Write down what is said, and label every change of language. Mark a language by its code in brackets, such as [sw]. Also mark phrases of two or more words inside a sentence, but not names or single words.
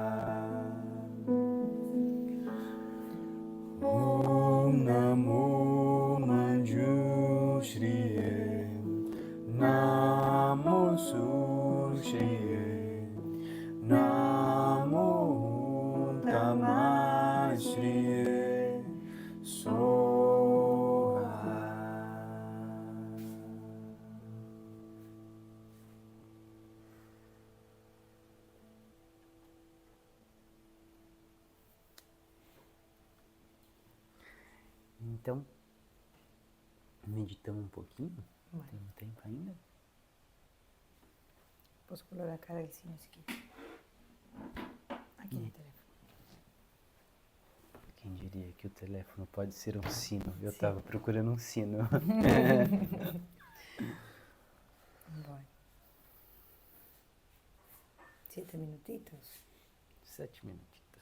[sa] Om Namo Manjushriye, Namo Sushriye, Namo Tamashriye, Soha. [pt] Então, meditamos um pouquinho. [es] Bueno. [pt] Tem tempo ainda? [es] Puedo colocar el signo si quieres. Aquí en el teléfono. [pt] Quem diria que o telefone pode ser um sino? Eu Sim. estava procurando um sino. [es] Bueno. 7 minutitos. 7 minutitos.